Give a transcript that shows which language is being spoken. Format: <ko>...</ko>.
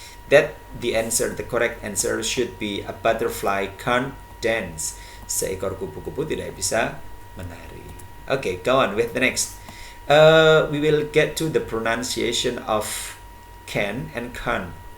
<en>That the correct answer should be a butterfly can't dance.</en> <id>Seekor kupu-kupu tidak bisa menari.</id> <en>Okay, go on with the next. We will get to the pronunciation of can and can't.</en>